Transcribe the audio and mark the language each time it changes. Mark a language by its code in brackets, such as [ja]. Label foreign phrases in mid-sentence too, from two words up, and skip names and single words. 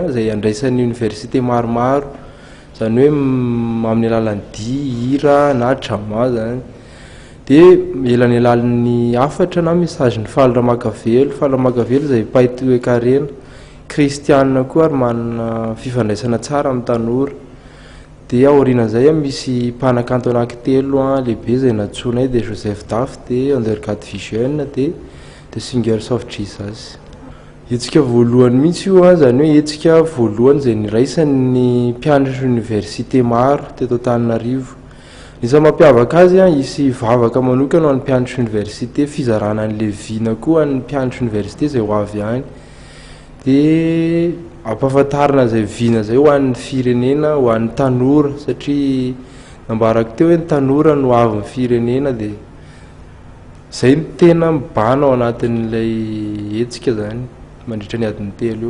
[mg] zay andraisan'ny université maromaro zany hoe amin'ny alalan'ny hira na drama zany dia elany alalan'ny afatra na message ny falamakavelo zay paity hoe karena kristiana koa ary manana fifandraisana tsara amin'ny tanora dia aorianan'izay misy mpanakanto anankitelo lehibe zay natsoinay dia Joseph Daf dia undergrad vision dia the singers of Jesus. Hetsika voalohany mihitsy io zany hoe hetsika voalohany zay niraisan'ny mpianatra université maro teto Antananarivo. Isan'ny mampiavaka azy isy vavaka manokana ho an'ny mpianatra université fizarana an'le vina koa an'ny mpianatra université zay ho avy any dia ampahafantarina zay vina zay ho an'ny firenena ho an'ny tanora satria nambarako teo hoe ny tanora no avin'ny firenena dia zay ny tena mibana ao anatin'ilay hetsika zany mandritra ny adiny 3 eo.